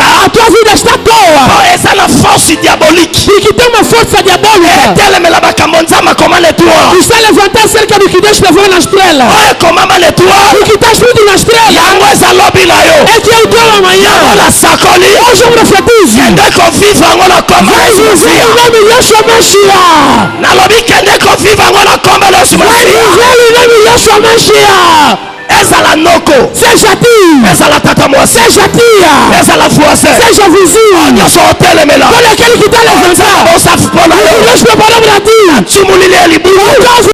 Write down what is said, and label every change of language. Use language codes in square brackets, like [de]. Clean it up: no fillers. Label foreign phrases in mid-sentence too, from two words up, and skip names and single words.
[pt] A tua vida está à toa porque tem uma força diabólica que está levantando acerca do que Deus levou na estrela. O que está escrito na estrela é que é o teu amanhã. Hoje eu profetizo. Vai dizer em nome de Yeshua Mashiach. [ln] Ezala noko, [pt] seja tia, [ln] ezala tata mwasi, [pt] seja tia, [ln] ezala voisin, [pt] seja vizinho, [ln] nyoso otelemela, [pt] olha aquele que está levantando, Deus preparou para ti,